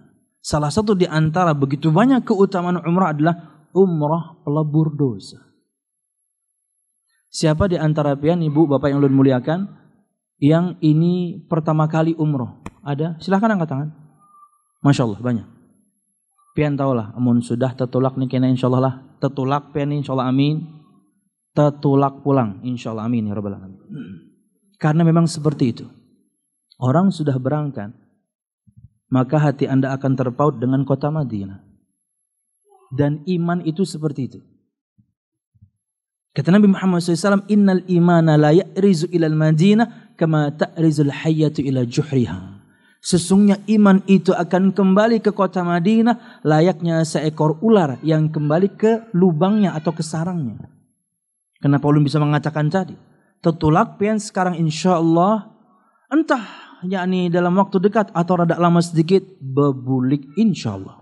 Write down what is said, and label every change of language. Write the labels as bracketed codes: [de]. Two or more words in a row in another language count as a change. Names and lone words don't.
[id] Salah satu di antara begitu banyak keutamaan umrah adalah umrah pelebur dosa. [bjn] Siapa di antara pian ibu bapak yang ulun muliakan yang ini pertama kali umrah? [id] Ada? Silahkan angkat tangan. [ar] ما شاء الله [id] banyak. [bjn] Pian tahulah, amun sudah tetulak nih kena [ar] إن شاء الله [bjn] lah. Tetulak pian [ar] إن شاء الله آمين. [bjn] Tetulak pulang [ar] إن شاء الله آمين يا رب العالمين. [id] Karena memang seperti itu. Orang sudah berangkat, maka hati Anda akan terpaut dengan kota Madinah. Dan iman itu seperti itu. Kata Nabi Muhammad SAW, [ar] إن الإيمان ليأرز إلى المدينة كما تأرز الحية إلى جحرها. [id] Sesungguhnya iman itu akan kembali ke kota Madinah layaknya seekor ular yang kembali ke lubangnya atau ke sarangnya. [bjn] Kenapa ulun bisa mengatakan tadi? Tetulak pian sekarang [ar] إن شاء الله, [bjn] entah yakni dalam waktu dekat atau rada lama sedikit, bebulik [ar] إن شاء الله.